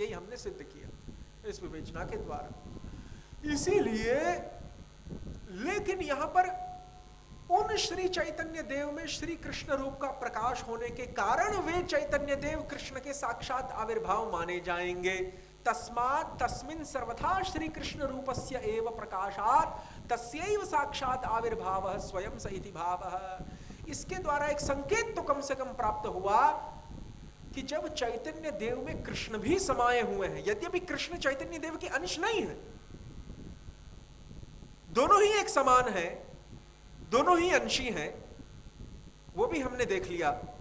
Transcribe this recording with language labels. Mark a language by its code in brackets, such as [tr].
[hi] यही हमने सिद्ध किया इस विवेचना के द्वारा। इसीलिए लेकिन यहां पर उन श्री चैतन्य देव में श्री कृष्ण रूप का प्रकाश होने के कारण वे चैतन्य देव कृष्ण के साक्षात आविर्भाव माने जाएंगे। [sa] तस्मात् तस्मिन् सर्वथा श्री कृष्ण रूपस्य एव प्रकाशात् तस्यैव साक्षात आविर्भावः स्वयं स इति भावः। [hi] इसके द्वारा एक संकेत तो कम से कम प्राप्त हुआ कि जब चैतन्य देव में कृष्ण भी समाये हुए हैं, यद्यपि कृष्ण चैतन्य देव के अंश नहीं है, दोनों ही एक समान है, दोनों ही अंशी हैं, वो भी हमने देख लिया।